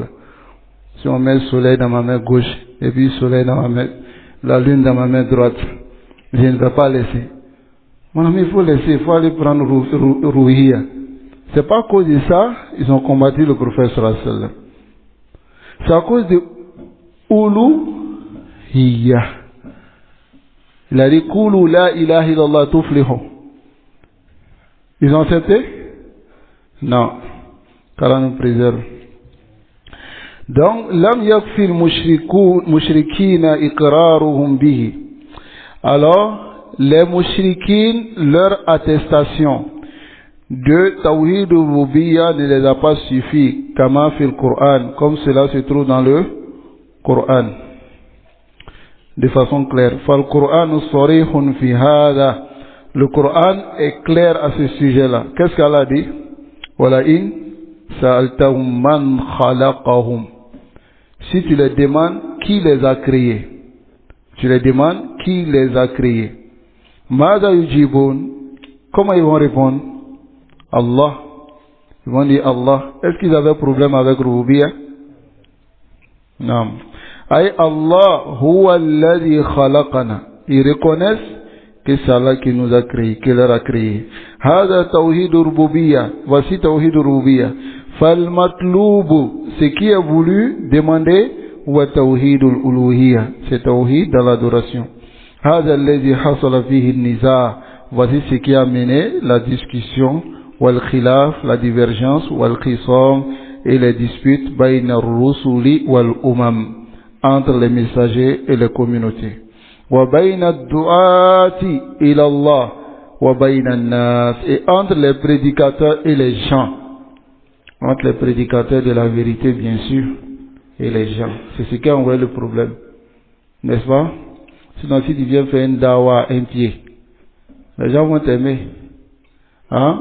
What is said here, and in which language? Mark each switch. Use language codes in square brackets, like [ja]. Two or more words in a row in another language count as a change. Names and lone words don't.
[fr] Si on met le soleil dans ma main gauche et puis le soleil dans ma main, la lune dans ma main droite, je ne vais pas laisser. Mon ami, il faut laisser, il faut aller prendre Rububiyya. C'est pas à cause de ça, ils ont combattu le prophète [ar] صلى الله عليه وسلم. [fr] C'est à cause de Uluhiyya. Il a dit, [ar] قولوا لا إله إلا الله تفلحوا. [fr] Ils ont accepté? Non. qu'Allah nous préserve. Donc, [ar] لم يكفر المشركين إقرارهم به. [fr] Alors, les mushrikines, leur attestation de [ar] توحيد الربوبية [fr] ne les a pas suffi, [ar] كما في القرآن, [fr] comme cela se trouve dans le Coran, de façon claire. [ar] فالقرآن صريح في هذا. [fr] Le Coran est clair à ce sujet-là. Qu'est-ce qu'Allah dit? [ar] ولئن سألتهم من خلقهم. [fr] Si tu les demandes qui les a créés, tu les demandes qui les a créés. [ar] ماذا يجيبون. [fr] Comment ils vont répondre? Allah. Ils vont dire Allah. Est-ce qu'ils avaient problème avec Rububiyya? Non. [ar] أي الله هو الذي خلقنا. [fr] Ils reconnaissent que c'est Allah qui nous a créé, qui leur a créé. [ar] هذا توحيد الربوبية. [fr] Voici [ar] توحيد الربوبية. فالمطلوب, [fr] ce qui est voulu demander, [ar] وتوحيد الألوهية. [fr] C'est tawhid dans l'adoration. Hada alladhi hasala fihi an-niza'. Voici ce qui a mené la discussion, [ar] والخلاف, [fr] la divergence, [ar] والخصام, [fr] et les disputes, [ar] بين الرسل والأمم, [fr] entre les messagers et les communautés. [ar] وبين الدعاة إلى الله وبين الناس, [fr] et entre les prédicateurs et les gens, entre les prédicateurs de la vérité bien sûr et les gens. C'est ce qui a envoyé le problème, n'est-ce pas? Sinon si tu viens faire une dawa un pied, les gens vont t'aimer. Hein?